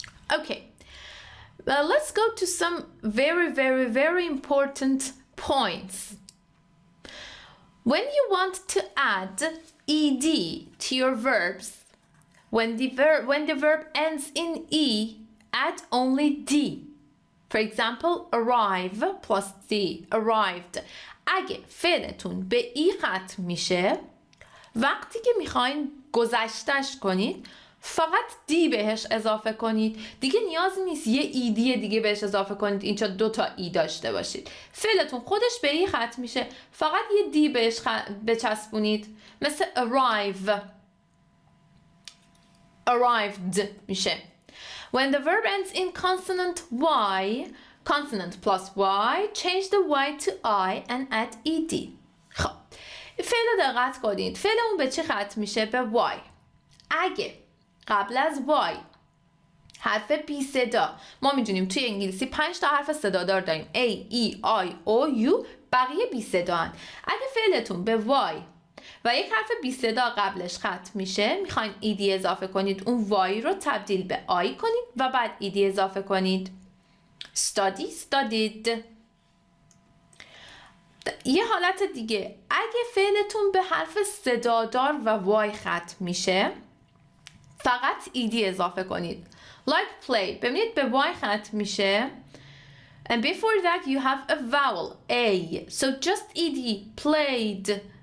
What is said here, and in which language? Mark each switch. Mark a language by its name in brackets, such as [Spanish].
[English] Okay. Well, let's go to some very important points. When you want to add ed to your verbs, when the verb ends in e, add only d. For example, arrive plus d, arrived. [Persian] اگه فعلتون به ای ختم میشه وقتی که میخواین گذشتش کنید فقط دی بهش اضافه کنید. دیگه نیاز نیست یه ایدی دیگه بهش اضافه کنید اینجا 2 تا ای داشته باشید. فعلتون خودش به ای ختم میشه فقط یه دی بهش بچسبونید. مثل arrive، arrived میشه. [English] When the verb ends in consonant y, consonant plus y, change the y to I and add ed. [Persian] خب فعل رو دقت کنید. فعلمون به چی ختم میشه؟ به y. اگه قبل از y حرف بی صدا، ما میدونیم توی انگلیسی 5 تا حرف صدادار داریم A, E, I, O, U، بقیه بی صدا هن. اگه فعلتون به y و یک حرف بی صدا قبلش ختم میشه، میخواین ایدی اضافه کنید، اون وای رو تبدیل به آی کنید و بعد ایدی اضافه کنید. [English] study studied. [Persian] یه حالت دیگه، اگه فعلتون به حرف صدادار و وای ختم میشه فقط ایدی اضافه کنید. [English] like play، [Persian] ببینید به وای ختم میشه [English] and before that you have a vowel A, so just ed played.